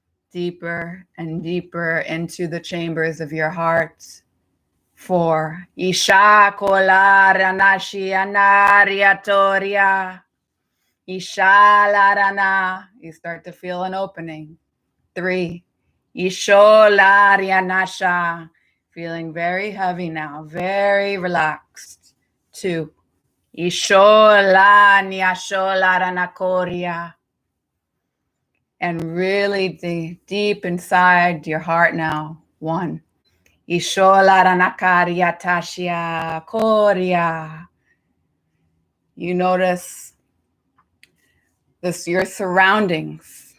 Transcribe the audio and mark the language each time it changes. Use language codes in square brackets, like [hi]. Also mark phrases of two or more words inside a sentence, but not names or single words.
[en] Deeper and deeper into the chambers of your heart. 4. Isha kolara nashi anariatoria. Isha larana. You start to feel an opening. 3. Isho larianasha. Feeling very heavy now, very relaxed. 2. Isho la niasho laranakoria. And really deep inside your heart now. 1. Ishola tashia koria. You notice your surroundings.